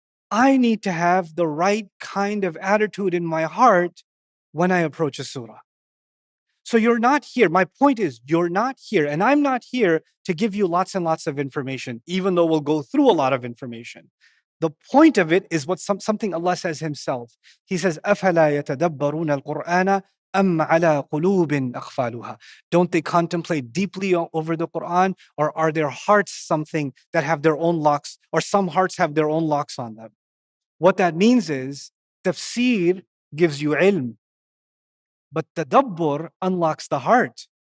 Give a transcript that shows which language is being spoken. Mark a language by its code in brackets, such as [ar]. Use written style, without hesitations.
[en] I need to have the right kind of attitude in my heart when I approach a surah. So you're not here. My point is, you're not here, and I'm not here to give you lots and lots of information, even though we'll go through a lot of information. The point of it is what something Allah says Himself. He says, [ar] أَفَلَا يَتَدَبَّرُونَ الْقُرْآنَ أَمْ عَلَى قُلُوبٍ أَقْفَالُهَا. [en] Don't they contemplate deeply over the Quran, or are their hearts something that have their own locks, or some hearts have their own locks on them? What that means is, tafseer gives you ilm, but tadabbur unlocks the heart.